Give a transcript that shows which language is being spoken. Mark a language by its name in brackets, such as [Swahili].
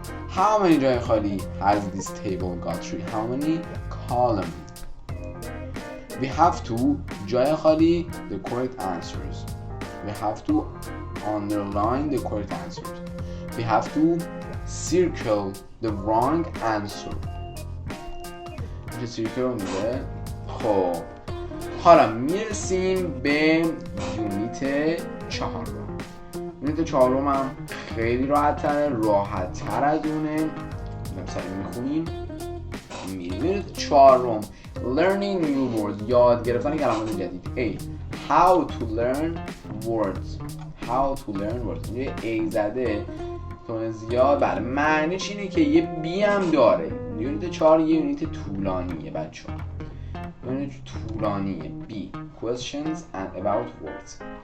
[English] How many [Persian] جای خالی [English] has this table got? Three. How many columns? We have to [Persian] جای خالی [English] the correct answers. We have to underline the correct answers. We have to circle the wrong answer. [Persian] چه circle میده؟ خب حالا میرسیم به یونیت 4. یونیت 4 هم خیلی راحت تر از اونه. مثلا میخونیم یونیت 4 [English] learning new words، [Persian] یاد گرفتن کلمات جدید. [English] A. how to learn words. how to learn words [Persian] یه A زده تون زیاد. بله معنیش اینه که یه B هم داره. یونیت 4 یه یونیت طولانیه بچه ها، یونیت طولانیه. [English] B. questions and about words.